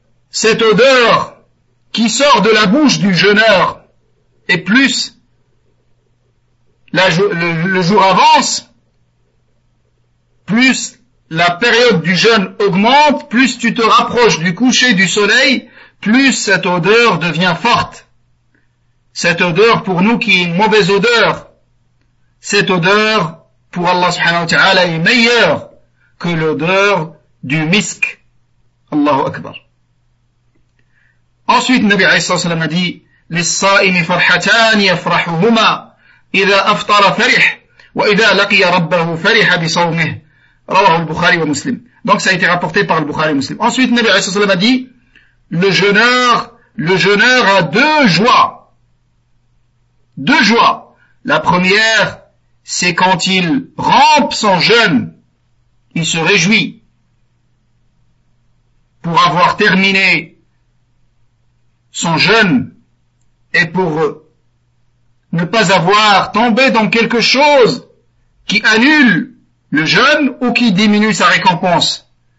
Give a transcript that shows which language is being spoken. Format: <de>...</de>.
<fr>Cette odeur qui sort de la bouche du jeûneur est plus le jour avance, plus la période du jeûne augmente, plus tu te rapproches du coucher du soleil, plus cette odeur devient forte. Cette odeur pour nous qui est une mauvaise odeur, cette odeur pour Allah subhanahu wa ta'ala est meilleure que l'odeur du misk. Allahu Akbar. Ensuite, Nabi alayhi sallallahu alayhi wa sallam a dit,</fr> <ar>لِلصَّائِمِ فَرْحَتَانِ يَفْرَحُهُمَا إِذَا أَفْطَرَ فَرِحْ وَإِذَا لَقِيَ رَبَّهُ فَرِحَ بِصَوْمِهِ. رواه البخاري ومسلم.</ar> <fr>Donc ça a été rapporté par le Bukhari et Muslim. Ensuite, Nabi alayhi sallam a dit, le jeûneur a deux joies. La première, c'est quand il rampe son jeûne, il se réjouit pour avoir terminé son jeûne et pour ne pas avoir tombé dans quelque chose qui annule le jeûne ou qui diminue sa récompense.</fr>